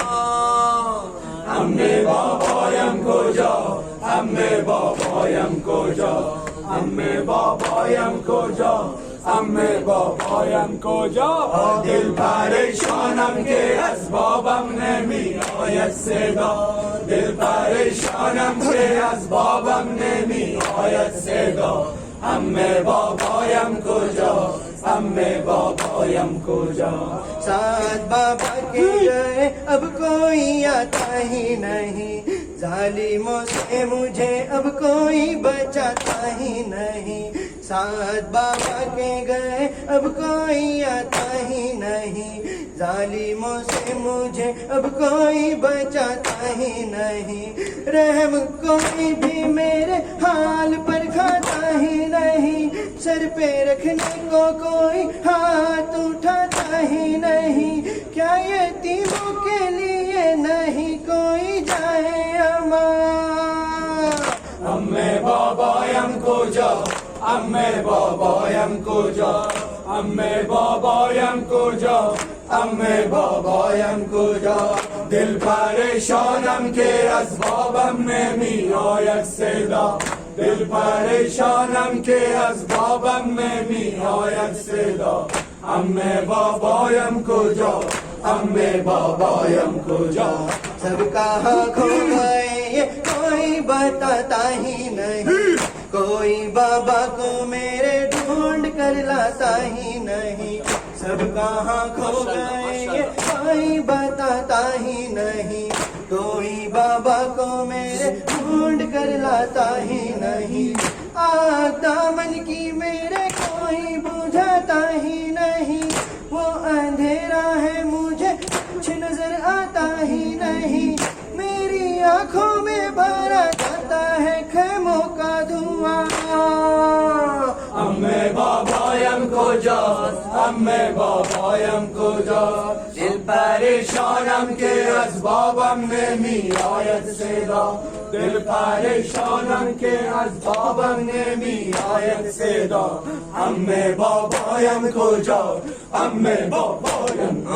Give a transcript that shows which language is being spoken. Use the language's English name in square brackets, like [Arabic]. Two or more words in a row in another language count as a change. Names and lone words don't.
[Persian] عمه بابایم کجا عمه بابایم کجا عمه بابایم کجا عمه بابایم کجا دل پریشانم که از بابم نمی آید صدا دل پریشانم که از بابم نمی آید صدا عمه بابایم کجا عمه بابایم کجا [Hindi] साथ बाबा के गए अब कोई आता ही नहीं जालिमों से मुझे अब कोई बचाता ही नहीं साथ बाबा के गए अब कोई आता ही नहीं जालिमों से मुझे अब कोई बचाता ही नहीं रहम कोई भी मेरे हाल पर खाता ही नहीं सर पे रखने को कोई हाथ उठाता ही नहीं क्या यतीमों के लिए नहीं कोई जाए अमा [Persian] عمه بابایم کجا عمه بابایم کجا عمه بابایم کجا عمه بابایم کجا دل پریشانم که از بابم نمی آید صدا دل پریشانم که از بابم نمی آید صدا عمه بابایم کجا عمه بابایم کجا [Hindi] सब कहाँ खो गए ये कोई बताता ही नहीं कोई बाबा को मेरे ढूंढ कर लाता ही नहीं सब कहाँ खो गए ये कोई बताता ही नहीं कोई बाबा को मेरे ढूंढ कर लाता ही नहीं आग दामन की मेरे कोई बुझाता ही नहीं वो अंधेरा है मुझे कुछ नजर आता ही नहीं मेरी आंखों में भरा जाता है खेमों का धुआं [Persian] عمه بابایم کجاست عمه بابایم کجاست دل پریشانم که از بابم نمی آید صدا دل پریشانم که از بابم نمی آید صدا عمه بابایم کجاست عمه بابایم